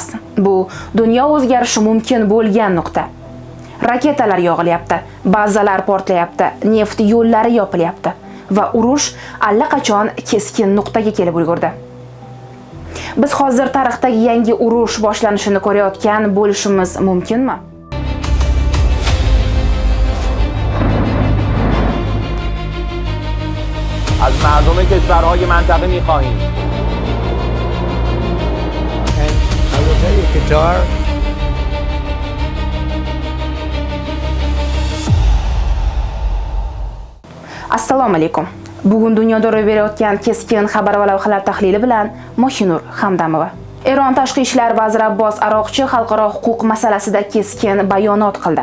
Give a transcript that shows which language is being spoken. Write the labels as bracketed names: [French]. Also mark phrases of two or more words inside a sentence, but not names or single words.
[Uzbek] Bu dunyo o'zgarishi mumkin bo'lgan nuqta. Raketalar yog'ilyapti, bazalar portlayapti, neft yo'llari yopilyapti va urush allaqachon keskin nuqtaga kelib ulgurdi. Biz hozir tarixdagi yangi urush boshlanishini ko'rayotgan bo'lishimiz mumkinmi? [Persian] از مردم کشورهای منطقه می‌خواهیم [English] I will tell you, Qatar. [Uzbek] Assalomu alaykum. Bugun dunyoda ro'y berayotgan keskin xabar va lavhalar tahlili bilan Moshinur Hamdamova. Eron tashqi ishlar vaziri Abbos Aroqchi xalqaro huquq masalasida keskin bayonot qildi.